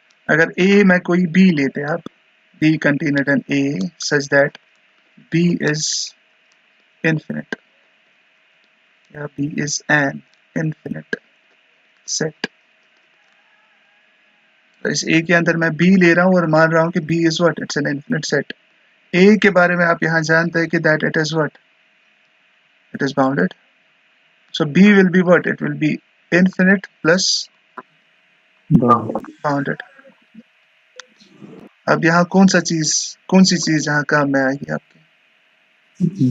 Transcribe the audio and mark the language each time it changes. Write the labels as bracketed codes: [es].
[hi] अगर A में कोई B लेते हैं आप, [en] B contained in A such that B is infinite, या B is an infinite set. [hi] तो इस A के अंदर मैं B ले रहा हूँ और मान रहा हूँ कि [en] B is what? It's an infinite set. [hi] A के बारे में आप यहाँ जानते हैं कि [en] that it is what? It is bounded. So B will be what? It will be infinite plus bounded. [hi] अब यहाँ कौन सी चीज यहाँ काम में आएगी आपके?